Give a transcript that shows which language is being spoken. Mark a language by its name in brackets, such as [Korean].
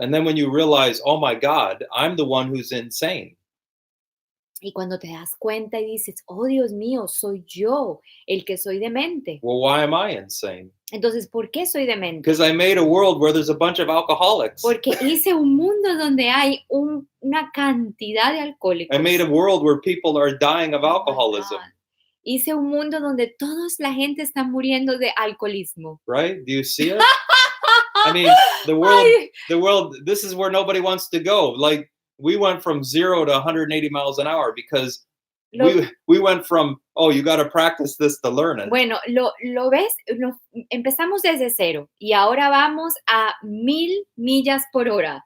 [English] And then when you realize, oh my God, I'm the one who's insane. [Spanish] Y cuando te das cuenta y dices, oh Dios mío, soy yo el que soy demente. [English] Well, why am I insane? [Spanish] Entonces, ¿por qué soy demente? [English] Because I made a world where there's a bunch of alcoholics. [Spanish] Porque hice un mundo donde hay una cantidad de alcohólicos. [English] I made a world where people are dying of Oh my alcoholism. God. [Spanish] Hice un mundo donde toda la gente está muriendo de alcoholismo. [English] Right? Do you see it? I mean, the world, this is where nobody wants to go. Like, we went from 0 to 180 miles an hour because we went from, oh, you got to practice this to learn it. [Spanish] Bueno, lo ves, empezamos desde 0 y ahora vamos a 1000 millas por hora.